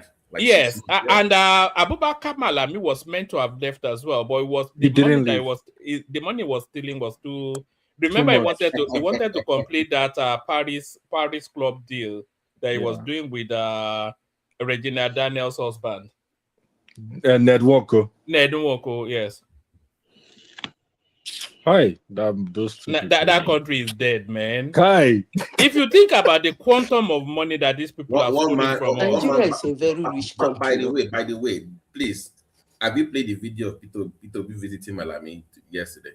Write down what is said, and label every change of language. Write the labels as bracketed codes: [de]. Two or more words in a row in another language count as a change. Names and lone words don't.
[en] Yes, and Abubakar Malami was meant to have left as well, but the money was stealing was too. Remember, he wanted to complete that Paris Club deal that he was doing with Regina Daniels' husband. Ned Nwoko. Ned Nwoko, yes. Hi, those two. That country is dead, man. Hi. If you think about the quantum of money that these people are stealing from us, Nigeria is a very rich country. By the way, please, have you played the video of Peter visiting Malami yesterday?